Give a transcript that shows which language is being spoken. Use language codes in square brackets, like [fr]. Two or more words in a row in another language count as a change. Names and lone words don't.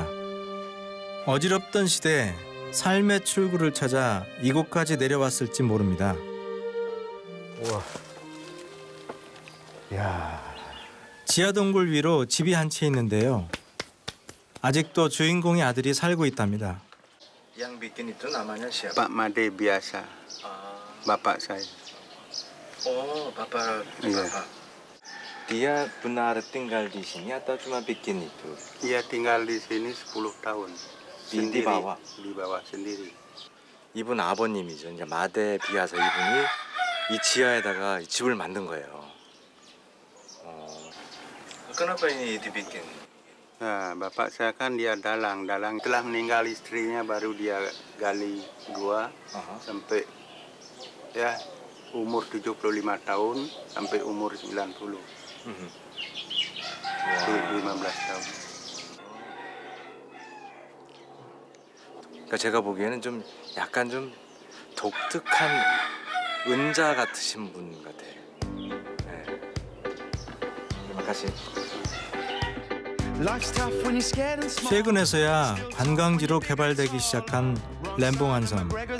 [ko] 어지럽던 시대 삶의 출구를 찾아 이곳까지 내려왔을지 모릅니다. 우와. 야. 지하 동굴 위로 집이 한 채 있는데요. 아직도 주인공의 아들이 살고 있답니다. [id] Yang bikin itu namanya siapa? Pak Made biasa. Bapak saya. Oh, bapak. Dia benar tinggal di sini atau cuma bikin itu? Ia tinggal di sini 10 tahun. Di bawah? Di bawah sendiri. [ko] 이분 아버님이죠. 이제 마데 비아사 이분이 이 지하에다가 집을 만든 거예요. [id] Kenapa ini dibikin? Nah, bapak saya kan dia dalang. Dalang telah meninggal istrinya baru dia gali gua sampai ya umur 75 tahun sampai umur 90. 15 tahun. [ko] 그러니까 제가 보기에는 좀 약간 좀 독특한 은자 같으신 분 같아요. 네. 마카시. 최근에서야 관광지로 개발되기 시작한 램봉안섬.